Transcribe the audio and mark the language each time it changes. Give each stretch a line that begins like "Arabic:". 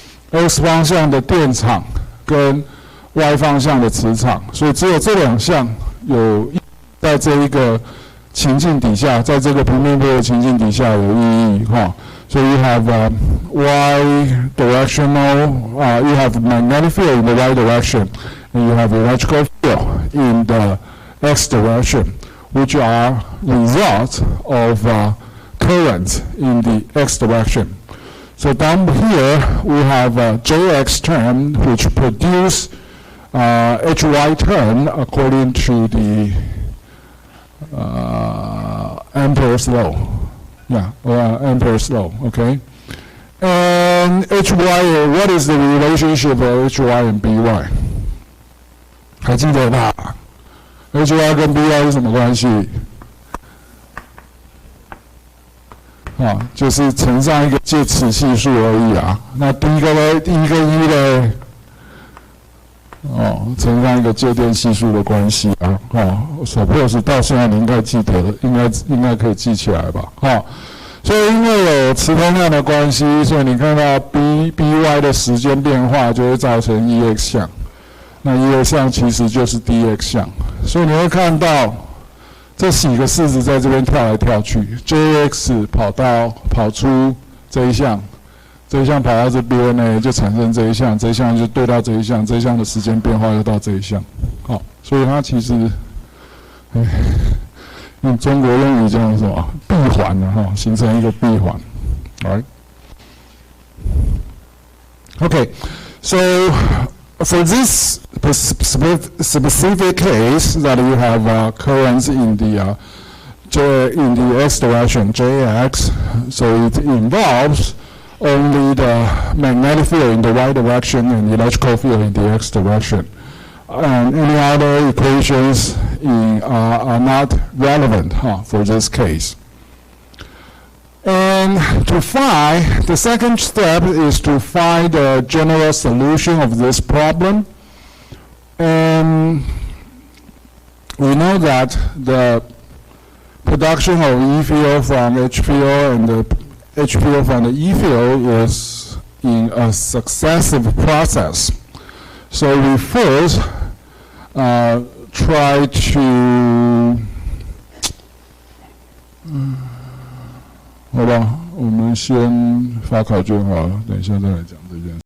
Chinese: x 方向的电场跟y 方向的磁场，所以只有这两项有在这一个情境底下，在这个平面波的情境底下有意义所以
English: you have y directional, you have magnetic field in the y direction, and you have electrical field in the x direction, which are results of current in the x direction. So down here we have a Jx term which produce hy term according to the Ampere's law. Yeah, Ampere's law, okay? And hy, what is the relationship of hy and by?
Chinese: 还记得吧 ？hy 跟 by 是什么关系？就是乘上一个介词系数而已啊。那第一个跟一呢？乘上一个介电系数的关系啊。suppose 到现在你应该记得，应该可以记起来吧？所以因为有磁通量的关系，所以你看到 by 的时间变化就会造成 ex 项。那 ex 项其实就是 dx 项，所以你会看到这几个式子在这边跳来跳去 ，jx 跑出这一项这一项跑到这边呢，就产生这一项，这一项就对到这一项，这一项的时间变化又到这一项，好，所以它其实，用中国用语叫什么闭环的哈，形成一个闭环 ，right？
English: Okay, so for this specific case that you have currents in the x direction, Jx, so it involves only the magnetic field in the y direction and the electrical field in the x direction. And any other equations are not relevant for this case. And to find, the second step is to find the general solution of this problem. And we know that the production of E field from H field and the H field from the E field is in a successive process. So we first try to
Chinese: 好吧，我们先发考卷好了，等一下再来讲这件事。